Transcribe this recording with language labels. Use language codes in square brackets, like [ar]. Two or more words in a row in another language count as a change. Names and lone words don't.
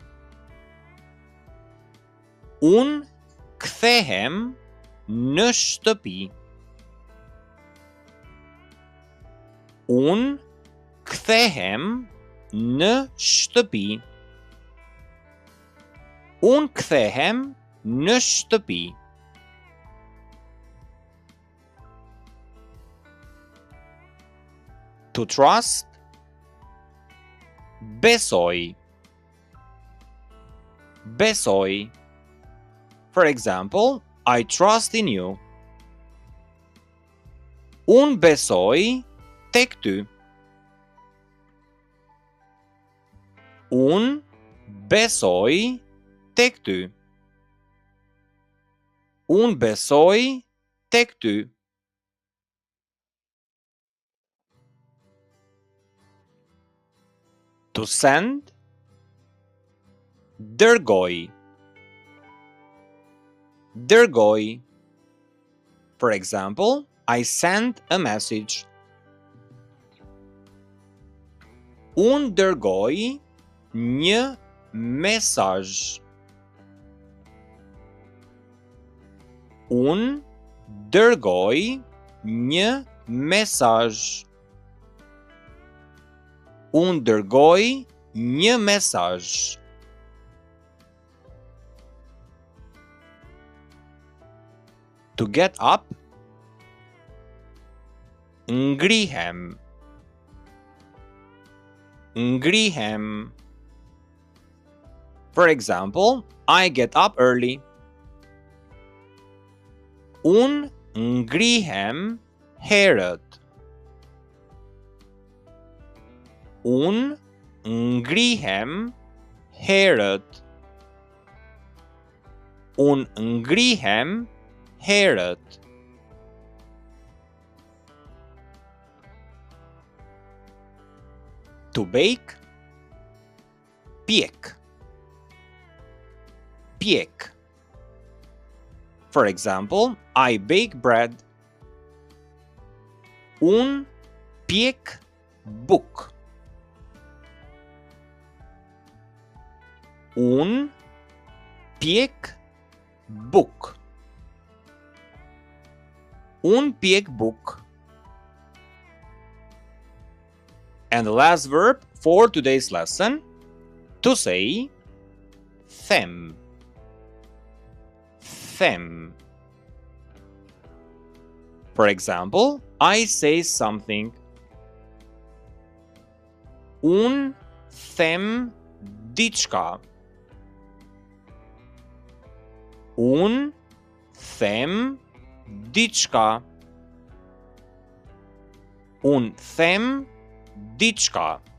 [sq] Unë kthehem në shtëpi. Unë kthehem në shtëpi. Unë kthehem në shtëpi. [en] To trust, [sq] besoj. Besoj. [en] For example, I trust in you. [sq] Unë besoj tek ty. Unë besoj tek ty. Unë besoj tek ty. [en] To send, dërgoj. [sq] Dërgoj. [en] For example, I sent a message. [sq] Unë dërgoj një mesazh. Unë dërgoj një mesazh. Unë dërgoj një mesazh. [en] To get up, ngrihem. [sq] Ngrihem. [en] For example, I get up early. [sq] Unë ngrihem herët. Unë ngrihem herët. Unë ngrihem herët. [en] To bake, pjek. [sq] Pjek. [en] For example, I bake bread. [sq] Unë pjek buk. Unë pjek buk. Unë pjek buk. [en] And the last verb for today's lesson, to say, them. [sq] Them. [en] For example, I say something. [sq] Unë them diçka. Unë them diçka. Unë them diçka.